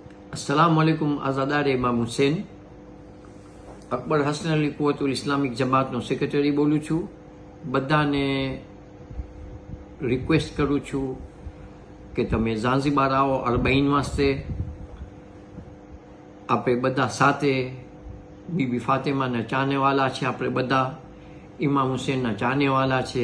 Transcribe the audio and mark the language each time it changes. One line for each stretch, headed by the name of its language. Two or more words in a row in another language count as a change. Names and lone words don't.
Gujarati: अस्सलामुअलैकुम आज़ादार इमाम हुसैन अकबर हसन अली कुव्वतुल इस्लामिक जमातનો સેક્રેટરી બોલું છું। બધાને રિક્વેસ્ટ કરું છું કે તમે ઝાંઝીબાર આવો અરબાઈન વાસ્તે। આપણે બધા સાથે બીબી ફાતિમાના ચાહનેવાલા છે, આપણે બધા ઇમામ હુસૈનના ચાહનેવાલા છે।